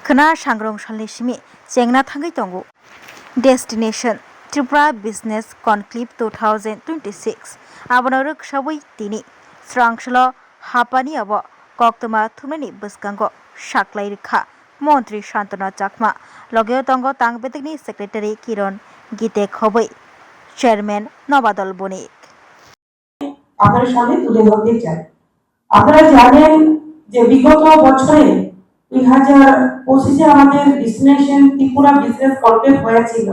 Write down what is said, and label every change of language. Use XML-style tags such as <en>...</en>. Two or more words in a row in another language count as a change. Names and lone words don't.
<trp>khana sangrong salni simi chengna thangai tongo Destination Tripura Business Conclave 2026 abanoruk sabui tini srangslo hapani abo koktoma thumani buskango saklai rikha মন্ত্রী শান্তনা চাকমা লগেও তঙ্গ তাংবেদিকনি সেক্রেটারি কিরণ গীতে খবই চেয়ারম্যান নবাদল বণিক</trp> <bn>আপনাদের সামনে তুলে ধরতে চাই। আপনারা জানেন যে বিগত বছরে 2025-এ আমাদের ডেস্টিনেশন ত্রিপুরা বিজনেস কনক্লেভ হয়েছিল।</bn>